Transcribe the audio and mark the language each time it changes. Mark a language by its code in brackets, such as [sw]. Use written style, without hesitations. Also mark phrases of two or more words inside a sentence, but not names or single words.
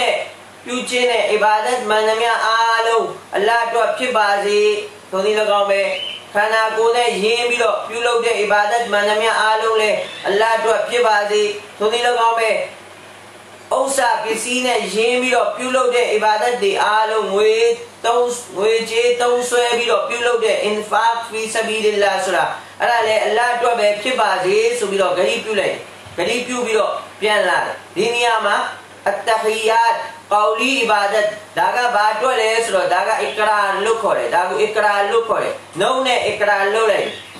[my] နဲ့ပြုခြင်းနဲ့အီဘာဒတ်မှန်သမျှအားလုံးအလ္လာဟ်အတွက်ဖြစ်ပါစေထိုနည်း၎င်းပဲခန္ဓာကိုယ်နဲ့ယဉ်ပြီးတော့ပြုလုပ်တဲ့အီဘာဒ တ်မှန်သမျှအားလုံးလည်းအလ္လာဟ်အတွက်ဖြစ်ပါစေထိုနည်း၎င်းပဲဥစ္စာပစ္စည်းနဲ့ယဉ်ပြီးတော့ပြုလုပ်တဲ့အီဘာဒတ်တွေအားလုံးငွေကြေးသုံးဆွဲပြီးတော့ပြုလုပ်တဲ့ [ar] إنفاق في سبيل الله [my] ဆိုတာအဲ့ဒါလည်းအလ္လာဟ်အတွက်ပဲဖြစ်ပါစေဆိုပြီးတော့ဂရီးပြုလိုက်ဂရီးပြုပြီးတော့ပြန်လာတယ်ဒီနေရာမှာအတ္တဟီယတ် [ar] قولي عبادات [my] ဒါကဘာအတွက်လဲဆိုတော့ဒါက Iqra လို့ခေါ်တယ်ဒါကို Iqra လို့ခေါ်တယ်နှုတ်နဲ့ Iqra လုပ်လိုက်